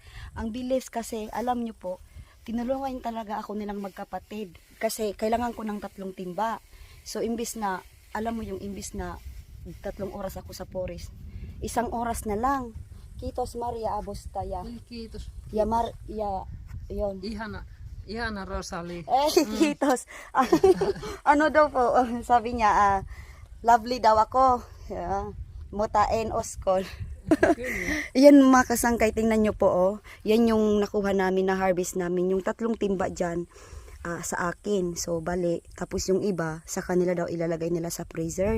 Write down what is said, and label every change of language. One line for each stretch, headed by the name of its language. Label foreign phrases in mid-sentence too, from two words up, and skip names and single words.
Filipino: Ang bilis kasi, alam nyo po, tinulungan talaga ako nilang magkapatid. Kasi kailangan ko ng 3 timba. So imbis na, alam mo yung imbis na 3 oras ako sa forest, 1 oras na lang.
Finnish: Kiitos Maria Abostaya. Kiitos.
Filipino: Yon.
Finnish: Ihana Rosalie. Kiitos.
Filipino: Ano daw po, sabi niya, lovely daw ako. Mutain oskol. Yan mga kasangkay, tingnan nyo po oh. Yan yung nakuha namin na harvest namin. Yung 3 timba dyan sa akin. So bali, tapos yung iba sa kanila daw ilalagay nila sa freezer.